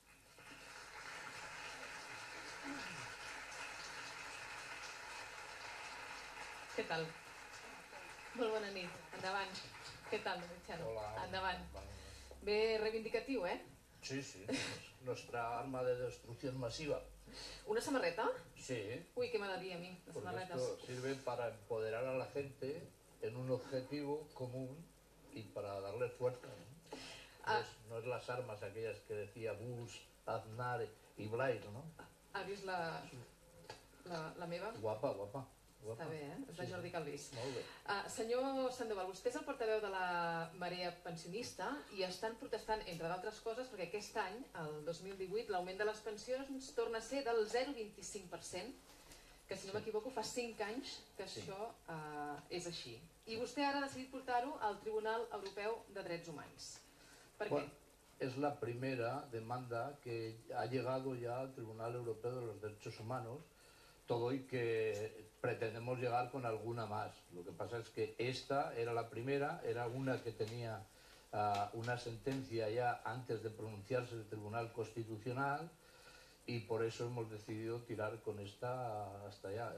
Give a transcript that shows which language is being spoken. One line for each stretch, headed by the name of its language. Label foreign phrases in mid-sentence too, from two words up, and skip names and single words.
Catalan: Què tal? Molt bona nit, endavant. Què tal, Domiciano? Hola. Endavant. Bé reivindicatiu, eh? Sí, sí.
Spanish: nuestra arma de destrucción masiva.
Catalan: Una samarreta? Sí. Uy, què m'agradaria a mi, les
Spanish: Porque
Catalan: samarretes.
Spanish: esto sirve para empoderar a la gente en un objetivo común y para darle fuerza, ¿no? No es las armas aquellas que decía Bush, Aznar y Blair, ¿no?
Catalan: Ha vist la meva? Guapa, guapa. Està bé, eh? És de Jordi Calvís. Molt bé. Senyor Sandoval, vostè és el portaveu de la marea pensionista i estan protestant, entre d'altres coses, perquè aquest any, el 2018, l'augment de les pensions torna a ser del 0,25%, que si no m'equivoco fa 5 anys que això és així. I vostè ara ha decidit portar-ho al Tribunal Europeu de Drets Humans. Per què?
Spanish: Es la primera demanda que ha llegado ya al Tribunal Europeo de los Derechos Humanos, todo y que pretendemos llegar con alguna más. Lo que pasa es que esta era la primera, era una que tenía una sentencia ya antes de pronunciarse el Tribunal Constitucional y por eso hemos decidido tirar con esta hasta allá.